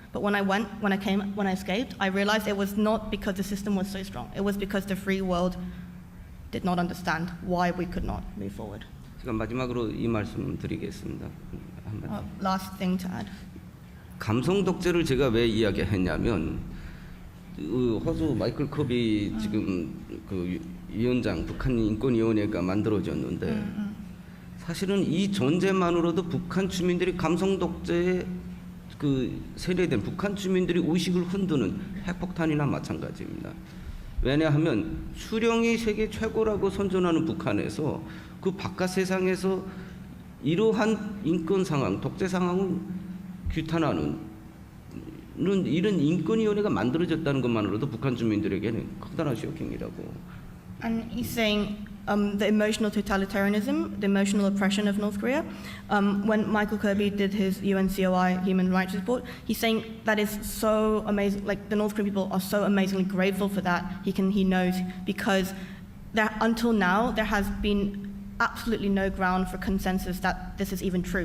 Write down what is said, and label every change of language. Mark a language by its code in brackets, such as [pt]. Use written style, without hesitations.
[en] But when I escaped, I realized it was not because the system was so strong. It was because the free world did not understand why we could not move forward. [ko] 제가 마지막으로 이 말씀 드리겠습니다. [en] Last thing to add. [ko] 감성 덕제를 제가 왜 이야기했냐면 호주 마이클 커비 지금 그 위원장 북한 인권위원회가 만들어졌는데 사실은 이 존재만으로도 북한 주민들이 감성 덕제에 그 세뇌된 북한 주민들이 의식을 흔드는 핵폭탄이나 마찬가지입니다. 왜냐하면 수령이 세계 최고라고 선전하는 북한에서 그 바깥 세상에서 이러한 인권 상황, 독재 상황은 규탄하는 이런 인권위원회가 만들어졌다는 것만으로도 북한 주민들에게는 커다란 쇼킹이라고. [en] And he's saying the emotional totalitarianism, the emotional oppression of North Korea. When Michael Kirby did his UNCOI human rights report, he's saying that is so amazing. Like the North Korean people are so amazingly grateful for that. He knows because until now there has been absolutely no ground for consensus that this is even true.